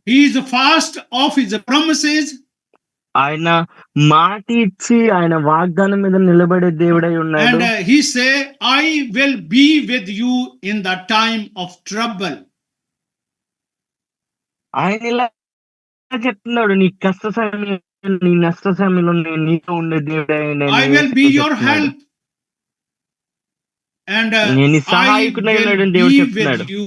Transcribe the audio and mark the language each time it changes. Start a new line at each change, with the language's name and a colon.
English: He is fast of his promises.
Telugu: ఆయన మాట ఇచ్చి ఆయన వాగ్దానం మీద నిలబడే దేవుడై ఉన్నాడు.
English: And he say, I will be with you in the time of trouble.
Telugu: ఆయన ఇలా చెప్తున్నాడు, నీ కష్ట సమయం, నీ నష్ట సమయంలో నేను నీతో ఉండే దేవుడై ఉన్నాను.
English: I will be your help. And
Telugu: నేను సహాయకుడై ఉన్నాడని దేవుడు చెప్తున్నాడు.